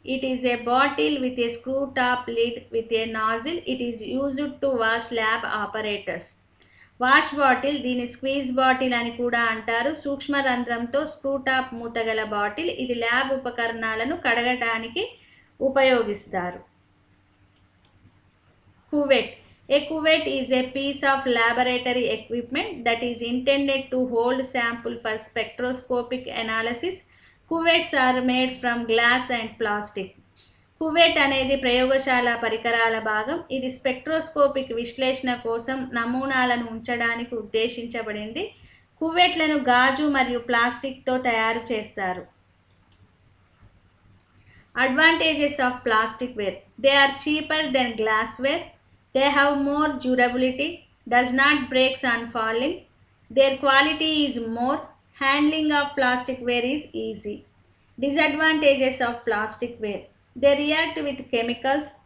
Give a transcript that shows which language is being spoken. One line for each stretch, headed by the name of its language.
English: It is a bottle with a screw top lid with a nozzle. It is used to wash lab operators.
Telugu: Wash bottle దీని squeeze bottle అని కూడా అంటారు. సూక్ష్మ రంధ్రంతో screw top మూతగల bottle. ఇది lab ఉపకరణాలను కడగటానికి ఉపయోగిస్తారు.
English: Cuvette. A cuvette is a piece of laboratory equipment that is intended to hold sample for spectroscopic analysis. Cuvettes are made from glass and plastic.
Telugu: కువెట్ అనేది ప్రయోగశాల పరికరాల భాగం. ఇది స్పెక్ట్రోస్కోపిక్ విశ్లేషణ కోసం నమూనాలను ఉంచడానికి ఉద్దేశించబడింది. కువెట్లను గాజు మరియు ప్లాస్టిక్తో తయారు చేస్తారు.
English: Advantages of plasticware. They are cheaper than glassware. They have more durability, does not break on falling. Their quality is more. Handling of plasticware is easy. Disadvantages of plasticware. They react with chemicals.